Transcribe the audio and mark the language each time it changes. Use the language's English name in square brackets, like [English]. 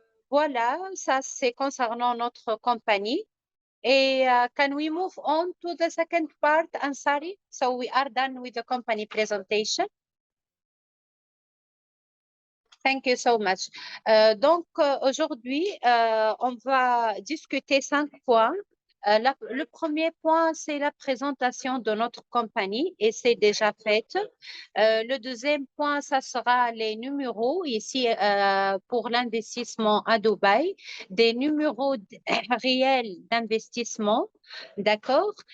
[French] Voilà, ça c'est concernant notre compagnie. [English] Et can we move on to the second part, Ansari? So we are done with the company presentation. Thank you so much. [French] Aujourd'hui, on va discuter 5 points. Le premier point, c'est la présentation de notre compagnie et c'est déjà fait. Le deuxième point, ça sera les numéros ici pour l'investissement à Dubaï, des numéros réels d'investissement, d'accord?